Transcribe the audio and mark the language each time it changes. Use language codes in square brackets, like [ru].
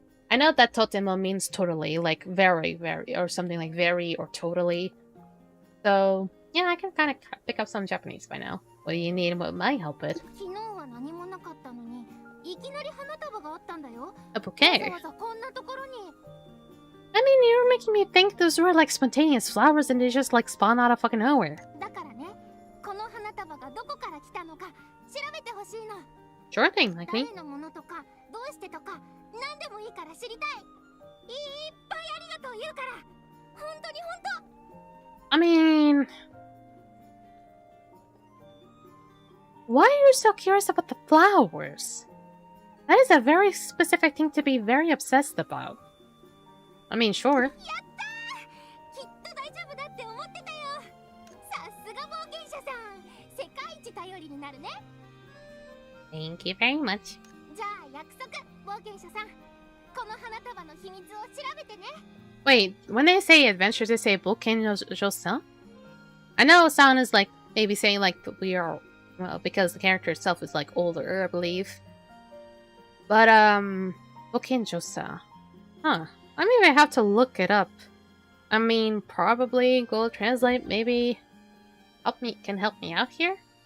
[en] I know that totemo means totally, like very, very, or something like very or totally. So, yeah, I can kind of pick up some Japanese by now. What do you need and what might help it? [ja] 昨日は何もなかったのに、いきなり花束があったんだよ。 [en] A bouquet? [ja] わざわざこんなところに。 [en] I mean, you're making me think those were like spontaneous flowers and they just like spawn out of fucking nowhere. [ja] だからね、この花束がどこから来たのか調べてほしいの。 [en] Sure thing, like me. [ja] 誰のものとか、どうしてとか、何でもいいから知りたい。いっぱいありがとう言うから。本当に本当。 [en] I mean... Why are you so curious about the flowers? That is a very specific thing to be very obsessed about. I mean, sure. [ja] やったー。きっと大丈夫だって思ってたよ。さすが冒険者さん。世界一頼りになるね。 [en] Thank you very much. [ja] じゃあ約束、冒険者さん。この花束の秘密を調べてね。 [en] Wait, when they say adventures, they say Boken Josa? I know sound is like maybe saying like we are, well, because the character itself is like older, I believe. But Boken Josa, huh? I mean, I have to look it up. I mean, probably Google Translate maybe can help me out here.